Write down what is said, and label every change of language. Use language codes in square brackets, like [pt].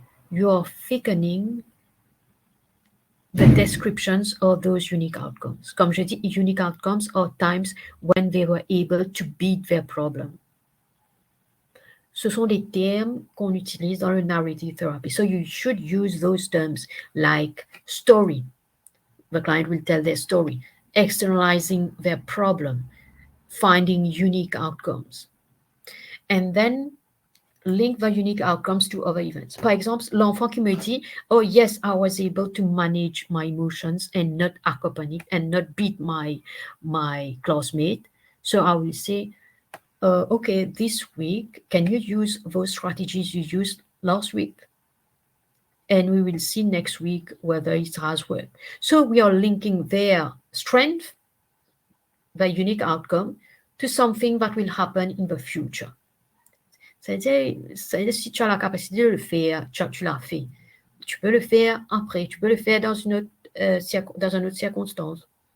[en] You are thickening the descriptions of those unique outcomes. [fr] Comme je dis, [en] unique outcomes are times when they were able to beat their problem. [fr] Ce sont des termes qu'on utilise dans le narrative therapy. [en] So you should use those terms like story. The client will tell their story, externalizing their problem, finding unique outcomes. And then link the unique outcomes to other events. [fr] Par exemple, l'enfant qui me dit, [en] oh yes, I was able to manage my emotions and not accompany and not beat my classmate. So I will say, okay, this week, can you use those strategies you used last week? And we will see next week whether it has worked. So we are linking their strength, the unique outcome, to something that will happen in the future. [fr] C'est-à-dire, si tu as la capacité de le faire, tu l'as fait. Tu peux le faire après, tu peux le faire dans une autre circonstance.